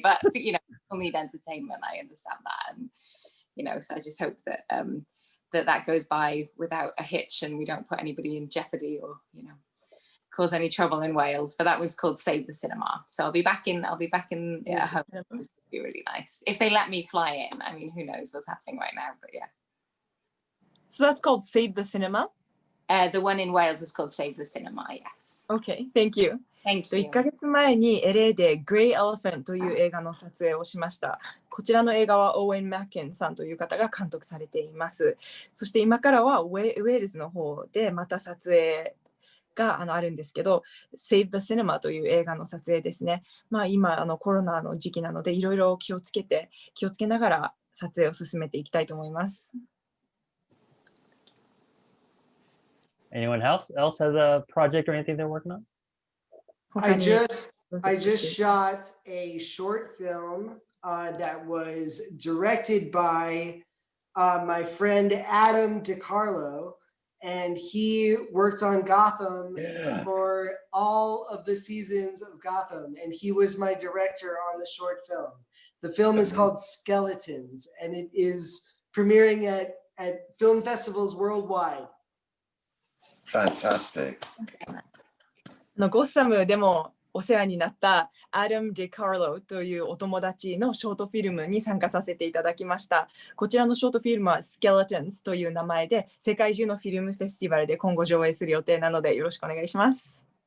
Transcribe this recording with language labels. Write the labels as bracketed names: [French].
[English] But, people need entertainment. I understand that. And, so I just hope that that goes by without a hitch and we don't put anybody in jeopardy or, cause any trouble in Wales. But that was called Save the Cinema. So I'll be back in home. This would be really nice. If they let me fly in, I mean, who knows what's happening right now, but yeah. So that's called Save the Cinema? The one in Wales is called Save the Cinema, yes. Okay, thank you. Thank you. [Japanese] 1ヶ月前に LA で Grey Elephant という映画の撮影をしました。こちらの映画はオーウェン・マッケンさんという方が監督されています。そして今からはウェールズの方でまた撮影があるんですけど、Save the Cinema という映画の撮影ですね。今コロナの時期なのでいろいろ気をつけながら撮影を進めていきたいと思います。 [English] Anyone else has a project or anything they're working on? I just shot a short film that was directed by my friend Adam DiCarlo, and he worked on Gotham for all of the seasons of Gotham, and he was my director on the short film. The film is called Skeletons, and it is premiering at film festivals worldwide. Fantastic. [Japanese] ゴッサムでもお世話になったアダム・ディカーロというお友達のショートフィルムに参加させていただきました。こちらのショートフィルムは Skeletons という名前で世界中のフィルムフェスティバルで今後上映する予定なのでよろしくお願いします。